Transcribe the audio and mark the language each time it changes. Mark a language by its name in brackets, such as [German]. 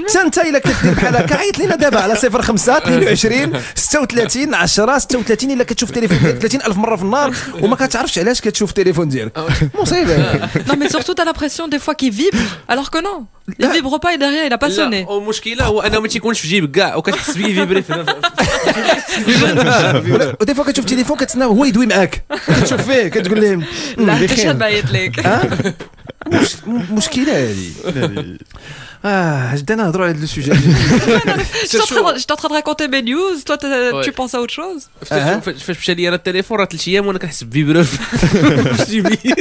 [Arabic] انت الا كدير بحال هكا عيط لينا دابا على 05 22 36 10 36 الا كتشوف التليفون ديالك 30000 مره في النهار وما كتعرفش علاش كتشوف التليفون ديالك. مصيبه. [French] Non mais surtout t'as l'impression des fois qu'il vibre alors que non il vibre pas et derrière il a pas sonné. [Arabic] لا المشكله هو انه ما تيكونش في جيبك كاع وكتحس بيه فيبري ودي فوا كتشوف التليفون كتسنى هو يدوي معاك كتشوف فيه كتقول لهم لا حتى شحال بايت لك. مشكله هذه. جدنا نهضروا على هذا السوجي. [French] Je t'en train de raconter mes news, toi tu penses à autre chose. [Arabic] فاش مشى لي انا التليفون راه 3 ايام وانا كنحس بفيبرو في جيبي.